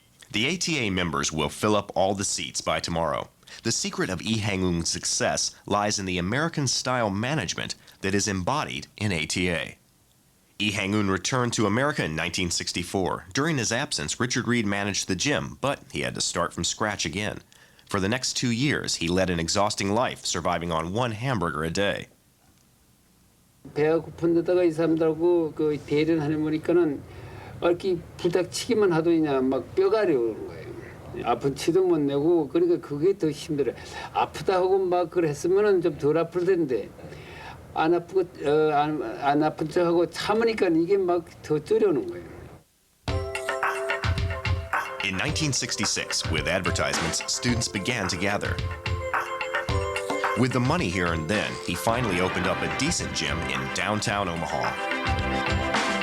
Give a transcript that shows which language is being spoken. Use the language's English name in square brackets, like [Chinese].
[English] The ATA members will fill up all the seats by tomorrow. The secret of Lee Hang-eun's success lies in the American-style management that is embodied in ATA. Lee Hang-eun returned to America in 1964. During his absence, Richard Reed managed the gym, but he had to start from scratch again. For the next 2 years, he led an exhausting life, surviving on 1 hamburger a day. [Korean] 배가 고픈 데다가 이 사람들하고 그 대련 하는 보니까는 이렇게 부닥치기만 하도 그냥 막 뼈가 려오는 거예요. 아픈 티도 못 내고 그러니까 그게 더 힘들어요. 아프다 하고 막 그랬으면은 좀 덜 아플 텐데 안 아프고 안 아픈 척하고 참으니까 이게 막 더 쪄려오는 거예요. [English] In 1966, with advertisements, students began to gather. With the money he earned then, he finally opened up a decent gym in downtown Omaha.